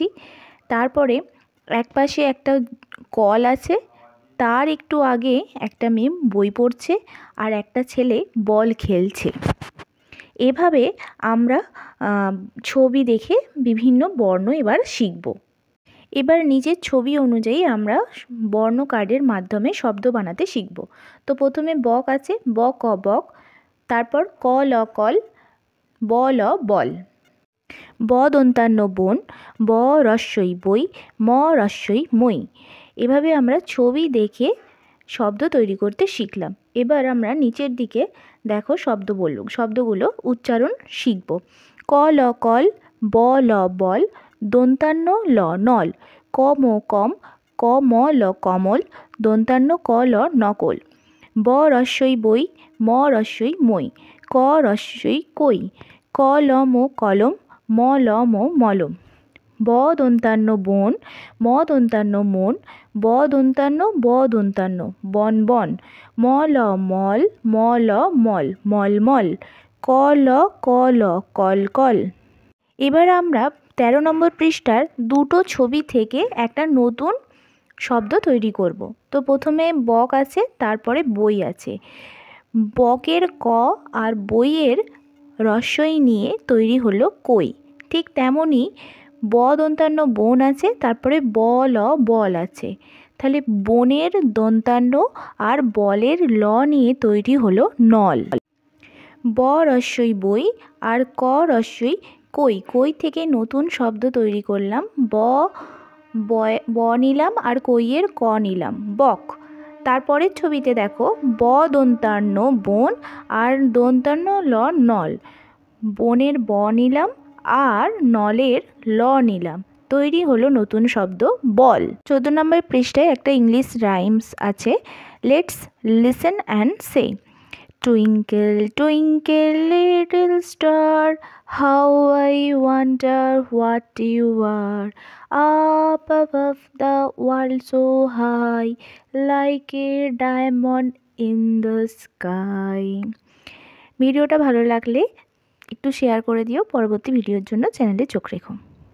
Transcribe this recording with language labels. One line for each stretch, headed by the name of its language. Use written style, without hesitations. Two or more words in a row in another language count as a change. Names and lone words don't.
Bangla: তারপরে একপাশে একটা কল আছে, তার একটু আগে একটা মেয়ে বই পড়ছে আর একটা ছেলে বল খেলছে। এভাবে আমরা ছবি দেখে বিভিন্ন বর্ণ এবার শিখব। এবার নিজের ছবি অনুযায়ী আমরা বর্ণ কার্ডের মাধ্যমে শব্দ বানাতে শিখব। তো প্রথমে বক আছে, ব ক বক, তারপর ক ল কল, ব ল বল, ব দন্তান্ন বন, ব রস্যই বই, ম রস্যই মই। এভাবে আমরা ছবি দেখে শব্দ তৈরি করতে শিখলাম। এবার আমরা নিচের দিকে দেখো শব্দগুলো উচ্চারণ শিখব। ক ল কল, ব ল বল, দন্তান্ন ল নল, ক ম কম, ক ম ল কমল, দন্তান্ন ক ল নকল, ব রস্যই বই, ম রস্যই মই, ক রস্যই কই, ক ল ম কলম, ম ল ম মলম, ব দন্তান্ন বন, ম দন্তান্ন মন, ব দন্তান্ন বন বন, ম ল মল, ম ল মল, মলমল, ক ল কল কল। এবার আমরা 13 নম্বর পৃষ্ঠার দুটো ছবি থেকে একটা নতুন শব্দ তৈরি করব। তো প্রথমে বক আছে, তারপরে বই আছে। বকের ক আর বইয়ের রস্যই নিয়ে তৈরি হলো কই। ঠিক তেমনই ব দন্তান্ন বন আছে, তারপরে ব ল বল আছে। তাহলে বনের দন্তান্ন আর বলের ল নিয়ে তৈরি হলো নল। ব রস্যই বই আর ক রস্যই কই, কই থেকে নতুন শব্দ তৈরি করলাম। ব নিলাম আর কইয়ের ক নিলাম, বক। তারপরের ছবিতে দেখো ব দন্তান্ন বন আর দন্তান্ন ল নল, বনের ব নিলাম আর নলের ল নিলাম, তৈরি হলো নতুন শব্দ বল। 14 নম্বর পৃষ্ঠায় একটা
English: English rhymes
Bangla: আছে।
English: লেটস লিসেন অ্যান্ড সে। Twinkle, twinkle, little star, how I wonder what you are. Up above the world so high, like a diamond in the sky.
Bangla: ভিডিওটা ভালো লাগলে একটু শেয়ার করে দিও। পরবর্তী ভিডিওর জন্য চ্যানেলে চোখ রেখো।